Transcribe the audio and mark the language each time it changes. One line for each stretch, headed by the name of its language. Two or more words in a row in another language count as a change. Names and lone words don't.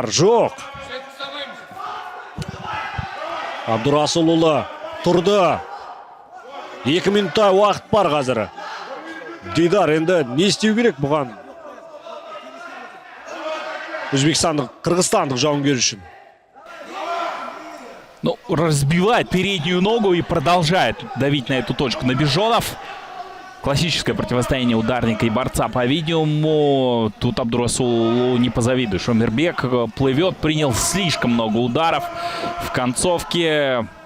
Kazakh: Жоқ. Абдурасулұлы тұрды. 2 минутта уақыт бар қазір. Дидар енді не істеу керек бұған? Өзбекстандық, қырғызстандық жауынгер үшін.
Russian: Ну, разбивает переднюю ногу и продолжает давить на эту точку Набижонов. Классическое противостояние ударника и борца, по-видимому. Тут Абдурасулу не позавидуешь. Омирбек плывет, принял слишком много ударов в концовке.